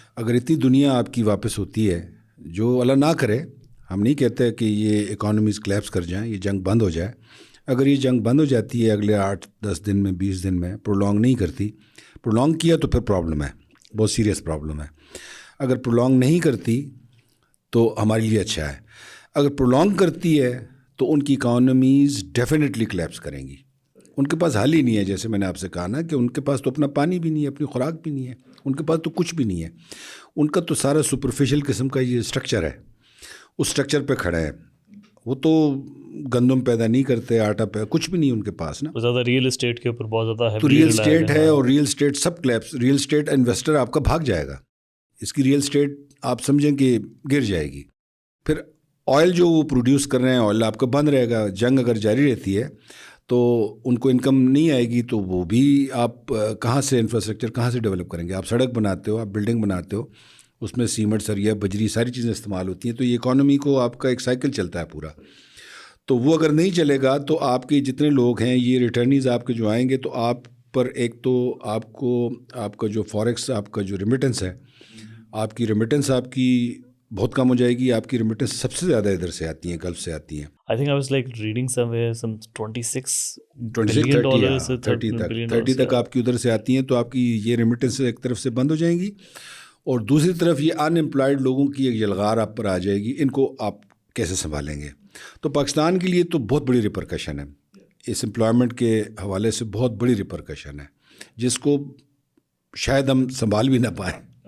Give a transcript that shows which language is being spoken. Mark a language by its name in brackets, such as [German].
[Urdu] اگر اتنی دنیا آپ کی واپس ہوتی ہے، جو اللہ نہ کرے، ہم نہیں کہتے کہ یہ اکانومیز کلیپس کر جائیں، یہ جنگ بند ہو جائے. اگر یہ جنگ بند ہو جاتی ہے اگلے 8-10 دن میں، 20 دن میں، پرولونگ نہیں کرتی، پرولونگ کیا تو پھر پرابلم ہے، بہت سیریس پرابلم ہے. اگر پرولونگ نہیں کرتی تو ہمارے لیے اچھا ہے. اگر پرولونگ کرتی ہے تو ان کی اکانومیز ڈیفینیٹلی کلیپس کریں گی. ان کے پاس حل ہی نہیں ہے، جیسے میں نے آپ سے کہا نا کہ ان کے پاس تو اپنا پانی بھی نہیں ہے، اپنی خوراک بھی نہیں ہے، ان کے پاس تو کچھ بھی نہیں ہے. ان کا تو سارا سپرفیشل قسم کا یہ اسٹرکچر ہے، اس اسٹرکچر پہ کھڑا ہے. وہ تو گندم پیدا نہیں کرتے، آٹا پہ کچھ بھی نہیں ان کے پاس نا. زیادہ ریئل اسٹیٹ کے اوپر بہت زیادہ تو ریئل اسٹیٹ ہے، اور ریئل اسٹیٹ سب کلیپس. ریئل اسٹیٹ انویسٹر آپ کا بھاگ جائے گا، اس کی ریئل اسٹیٹ آپ سمجھیں کہ گر جائے گی. پھر آئل جو وہ پروڈیوس کر رہے ہیں، آئل آپ کا بند رہے گا. جنگ اگر جاری رہتی ہے تو ان کو انکم نہیں آئے گی، تو وہ بھی آپ کہاں سے انفراسٹرکچر کہاں سے ڈیولپ کریں گے؟ آپ سڑک بناتے ہو، آپ بلڈنگ بناتے ہو، اس میں سیمنٹ، سریا، بجری، ساری چیزیں استعمال ہوتی ہیں. تو یہ اکانومی کو آپ کا ایک سائیکل چلتا ہے پورا. تو وہ اگر نہیں چلے گا تو آپ کے جتنے لوگ ہیں، یہ ریٹرنیز آپ کے جو آئیں گے، تو آپ پر ایک تو آپ کا جو فوریکس، آپ کا جو ریمیٹنس ہے، آپ کی ریمیٹنس آپ کی بہت کم ہو جائے گی. آپ کی ریمیٹنس سب سے زیادہ ادھر سے آتی ہیں، گلف سے آتی ہیں. [English] I think I was like reading somewhere some 26 [Urdu] 30 تک آپ کی ادھر سے آتی ہیں. تو آپ کی یہ ریمیٹنس ایک طرف سے بند ہو جائیں گی، اور دوسری طرف یہ ان امپلائڈ لوگوں کی ایک یلغار آپ پر آ جائے گی. ان کو آپ کیسے سنبھالیں گے؟ تو پاکستان کے لیے تو بہت بڑی ریپرکشن ہے، اس امپلائمنٹ کے حوالے سے بہت بڑی ریپرکشن ہے، جس کو شاید ہم سنبھال بھی نہ پائیں.